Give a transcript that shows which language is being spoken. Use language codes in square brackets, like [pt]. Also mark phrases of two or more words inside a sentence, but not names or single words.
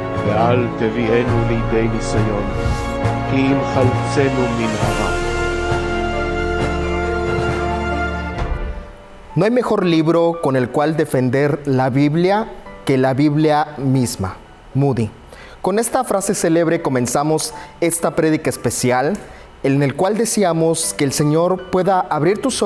[he] ואל תביאנו לידי ניסיון, כי אם חלצנו מן הרע. [es] No hay mejor libro con el cual defender la Biblia que la Biblia misma. Moody. Con esta frase célebre comenzamos esta prédica especial en el cual deseamos que el Señor pueda abrir tus